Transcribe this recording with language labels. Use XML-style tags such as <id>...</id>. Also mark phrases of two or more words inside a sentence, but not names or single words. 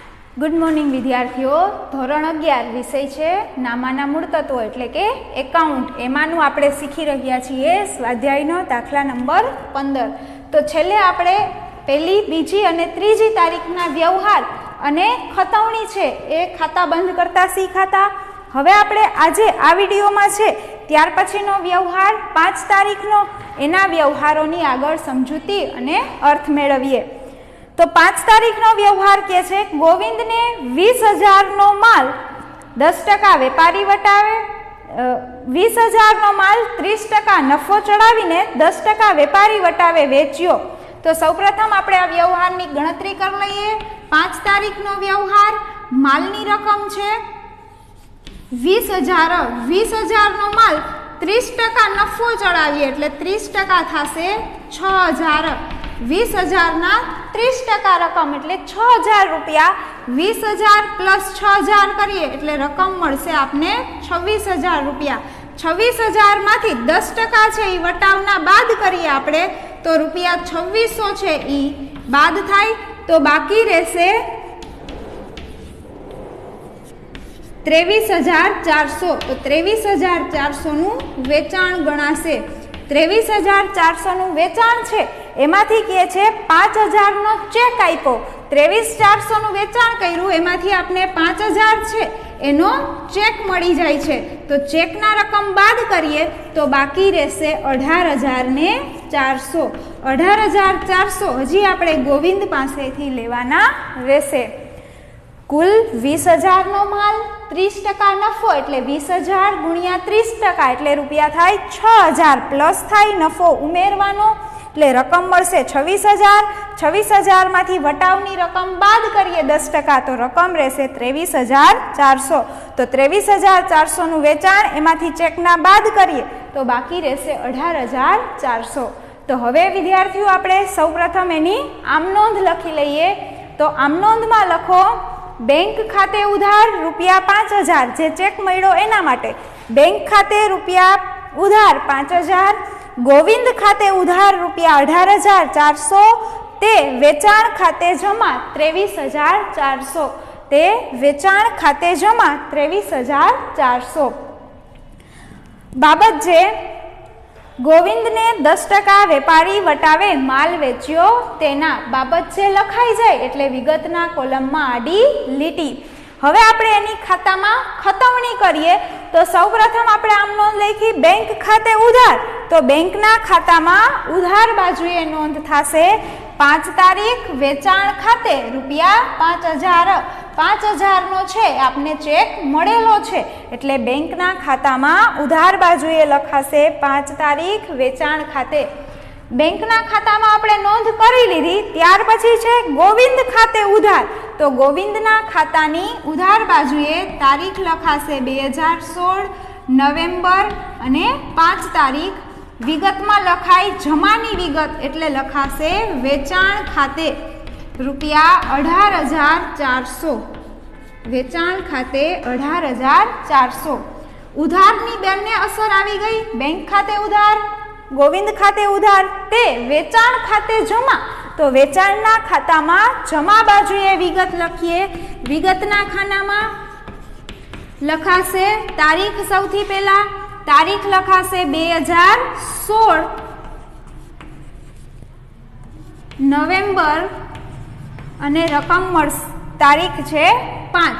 <en>Good morning</en> <gu>विद्यार्थीओ। ધોરણ 11 વિષય હૈ નામાના મૂળ તત્વો એટલે કે એકાઉન્ટ। એમાનું આપણે શીખી રહ્યા છીએ સ્વાધ્યાયનો દાખલા નંબર 15। તો છેલ્લે આપણે પહેલી, બીજી અને ત્રીજી તારીખના વ્યવહાર અને ખતવણી છે એ ખાતા બંધ કરતા શીખાતા। હવે આપણે આજે આ વિડિયોમાં છે ત્યાર પછીનો વ્યવહાર 5 તારીખનો એના વ્યવહારોની આગળ સમજૂતી અને અર્થ મેળવીએ। તો 5 તારીખનો વ્યવહાર કે છે ગોવિંદ ને 20,000 નો માલ 10% વેપારી વટાવે, 20,000 નો માલ 30% નફો ચઢાવીને 10% વેપારી વટાવે વેચ્યો। તો સૌપ્રથમ આપણે આ વ્યવહારની ગણતરી કર લઈએ। 5 તારીખનો વ્યવહાર માલની રકમ છે 20,000, 20,000 નો માલ 30% નફો ચઢાવીએ એટલે 30% થાશે 6,000। 20,000 ના 30% રકમ એટલે 6,000 રૂપિયા। 20,000 પ્લસ 6,000 કરીએ એટલે રકમ મળશે આપણે 26,000 રૂપિયા। 26,000 માંથી 10% છે ઈ વટાવના બાદ કરીએ આપણે તો રૂપિયા 2600 છે ઈ બાદ થાય તો બાકી રહેશે 23,400। તો 23,400 નું વેચાણ ગણાશે। 23,400 નું વેચાણ છે એમાંથી કે છે 5,000 નો ચેક આપ્યો। 23,400 નું વેચાણ કર્યું એમાંથી આપણે 5,000 છે એનો ચેક મળી જાય છે। તો ચેકના રકમ બાદ કરીએ તો બાકી રહેશે 18,400। 18,400 હજી આપણે ગોવિંદ પાસેથી લેવાના રહેશે। કુલ 20,000 નો માલ 30% નફો એટલે 20,000 ગુણ્યા 30% એટલે રૂપિયા થાય 6,000 પ્લસ થાય નફો ઉમેરવાનો એટલે રકમ મળશે 26,000। 26,000 માંથી વટાવની રકમ બાદ કરીએ 10% તો રકમ રહેશે 23,400। તો 23,400 નું વેચાણ એમાંથી ચેકના બાદ કરીએ તો બાકી રહેશે 18,400। તો હવે વિદ્યાર્થીઓ આપણે સૌપ્રથમ એની આમનોંધ લખી લઈએ। તો આમનોંધમાં લખો બેંક ખાતે ઉધાર રૂપિયા 5,000 જે ચેક મળ્યો એના માટે। બેંક ખાતે રૂપિયા ઉધાર 5,000, ગોવિંદ ખાતે ઉધાર રૂપિયા 18,400 તે વેચાણ ખાતે જમા 23,400। તે વેચાણ ખાતે જમા 23,400 બાબત જે ગોવિંદ ને 10% વેપારી વટાવે માલ વેચ્યો તેના બાબત જે લખાઈ જાય એટલે વિગતના કોલમમાં આડી લીટી। હવે આપણે એની ખાતામાં ખતવણી કરીએ તો સૌપ્રથમ આપણે આમ નોંધ લખી બેંક ખાતે ઉધાર। તો બેંકના ખાતામાં ઉધાર બાજુએ નોંધ થાશે 5 તારીખ વેચાણ ખાતે રૂપિયા 5,000। 5,000 નો છે આપણે ચેક મળેલો છે એટલે બેંકના ખાતામાં ઉધાર બાજુએ લખાશે 5 તારીખ વેચાણ ખાતે। બેંકના ખાતામાં આપણે નોંધ કરી લીધી। ત્યાર પછી છે ગોવિંદ ખાતે ઉધાર। તો ગોવિંદના ખાતાની ઉધાર બાજુએ તારીખ લખાશે 2016 નવેમ્બર અને 5 તારીખ। વિગતમાં લખાય જમાની વિગત એટલે લખાશે વેચાણ ખાતે રૂપિયા 18,400। વેચાણ ખાતે 18,400। ઉધારની બેને અસર આવી ગઈ। બેંક ખાતે ઉધાર, ગોવિંદ ખાતે ઉધાર તે વેચાણ ખાતે જમા। તો વેચાણના ખાતામાં જમા બાજુએ વિગત લખીએ। વિગતના ખાનામાં લખાશે તારીખ સૌથી પહેલા તારીખ લખાશે 2016 નવેમ્બર અને રકમ મળશે તારીખ છે 5।</gu>